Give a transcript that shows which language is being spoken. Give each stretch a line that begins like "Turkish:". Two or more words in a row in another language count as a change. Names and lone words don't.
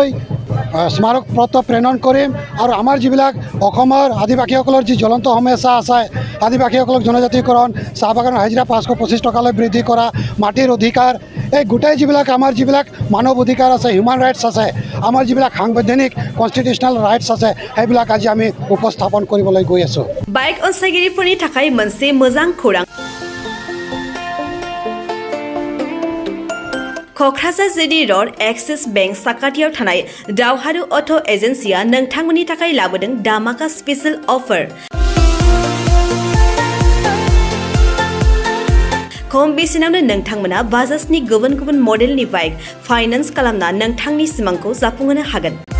Assamese: স্মাৰক পত্ৰ প্ৰেৰণ কৰিম আৰু আমাৰ যিবিলাক অসমৰ আদিবাসীসকলৰ যি জ্বলন্ত সমস্যা আছে, আদিবাসীসকলক জনজাতিকৰণ, চাহ বাগানৰ হাজিৰা 525 টকালৈ বৃদ্ধি কৰা, মাটিৰ অধিকাৰ, এই গোটেই আমাৰ যিবিলাক মানৱ অধিকাৰ আছে,
English: human rights
Assamese: আছে, আমাৰ যিবিলাক সাংবিধানিক
English: constitutional rights
Assamese: আছে, সেইবিলাক আজি আমি উপস্থাপন কৰিবলৈ গৈ আছোঁ।
Bodo: বাইক অনसायगिरिफोरनि थाखाय मोनसे मोजां खौरां। क'क्राझार जिडी रड एक्सिस बेंक साखाथियाव थानाय दावहारु अट' एजेन्सिया नोंथांमोननि थाखाय लाबोदों दामाका
English: special offer.
Bodo: खम बेसेनावनो नोंथांमोना बाजाजनि गुबुन गुबुन मडेलनि बाइक फाइनान्स खालामना नोंथांनि सिमांखौ जाफुंहोनो हागोन।